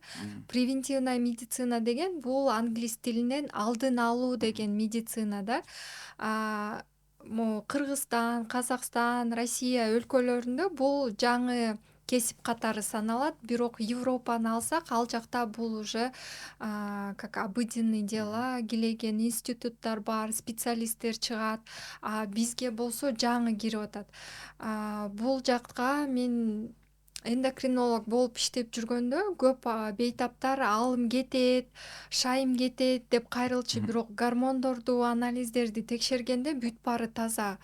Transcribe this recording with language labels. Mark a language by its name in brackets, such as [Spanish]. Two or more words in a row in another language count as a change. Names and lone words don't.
[Russian] Превентивная медицина [Kyrgyz] деген бул англис тилинен алдын алуу деген медицина да. Могу Кыргызстан, Казакстан, Россия өлкөлөрүндө бул жаңы кесип катары саналат, бирок Европаны алсак, ал жакта бул [Russian] уже как обыденный дела, [Kyrgyz] килеген институттар бар, специалисттер чыгат. Бизге болсо жаңы кирип атат. Бул жакка мен эндокринолог болуп иштеп жүргөндө көп бейтаптар алым кетет, шайым кетет деп кайрылчу, бирок гормондорду, анализдерди текшергенде бүт баары таза.